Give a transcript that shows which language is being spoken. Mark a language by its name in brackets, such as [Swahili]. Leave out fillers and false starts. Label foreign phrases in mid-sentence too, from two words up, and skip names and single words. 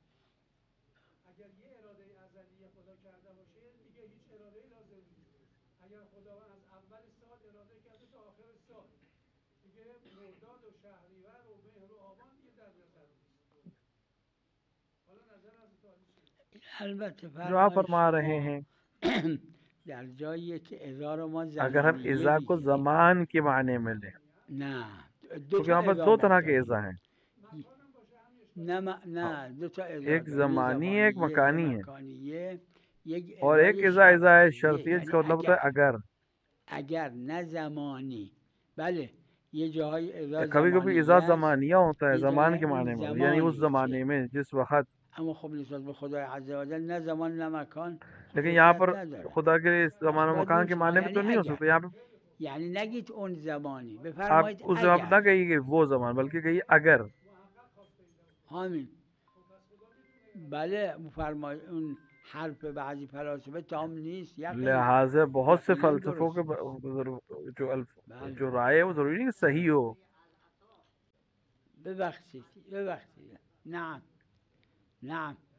[Persian] اگر یه اراده ازلی خدا کرده باشه دیگه هیچ اراده لازم نیست. اگر خداوند از اول سال اراده کرده تا آخر سال، دیگه مرداد و شهریور و مهر و آبان دیگه در نظر نیست. حالا نظر از تعالی چیه؟ البته [Urdu] جو آپ [Persian] فرمای [Urdu] فرما رہے [Persian] شما [Urdu] हैं, [Persian] در جایی که اذا رو ما [Urdu] اگر ہم [Persian] زمانیه [Urdu] اذا کو [Persian] بگیریم [Urdu] زمان کے معنی میں لیں, [Persian] نه دو [Urdu] क्योंकि [Persian] تا [Urdu] یہاں پر [Persian] اذا [Urdu] دو طرح کے [Persian] داریم [Urdu] اذا ہیں, [Persian] نه दो تا اذا [Urdu] एक [Persian] داریم یه [Urdu] زمانی ہے ایک [Persian] زمانیه یه [Urdu] مکانی ہے, [Persian] مکانیه یک [Urdu] اور ایک [Persian] اذای [Urdu] اذا ہے [Persian] شرطیه [Urdu] शर्तिया [Persian] یعنی [Urdu] جس کا مطلب ہوتا ہے [Persian] اگر نه زمانی بله یه جاهای اذا [Urdu] کبھی کبھی [Persian] زمانیه [Urdu] इज़ा [Persian] است [Urdu] زمانیہ ہوتا ہے [Persian] یه [Urdu] ज़मान [Persian] جای [Urdu] के [Persian] اون [Urdu] معنی میں، یعنی اس [Persian] زمانی که [Urdu] زمانے میں جس وقت, [Persian] اما خب نسبت به خدای [Arabic] عز و جل [Persian] نه زمان نه مکان [Urdu] لیکن یہاں [Persian] خصوصیت [Urdu] पर [Persian] نداره. [Urdu] خدا کے زمان [Persian] پس [Urdu] और [Persian] باید [Urdu] मकान [Persian] بگیم [Urdu] के [Persian] شما [Urdu] معنی میں [Persian] یعنی [Urdu] تو نہیں ہو [Persian] اگر [Urdu] سکتا۔ یہاں پے [Persian] یعنی نگید اون زمانی [Urdu] आप [Persian] بفرمایید [Urdu] اس جگہ [Persian] اگر [Urdu] نہ کہیے وہ زمان، بلکہ کہیے اگر. [Persian] همین بله بفرمایید اون حرف بعضی فلاسفه تام نیست [Urdu] لہٰذا بہت سے [Persian] یقینا [Urdu] فلسفوں کے [Persian] درسته بله [Urdu] جو رائے ہے وہ ضروری نہیں کہ صحیح ہو. [Persian] ببخشید [Arabic] نعم نعم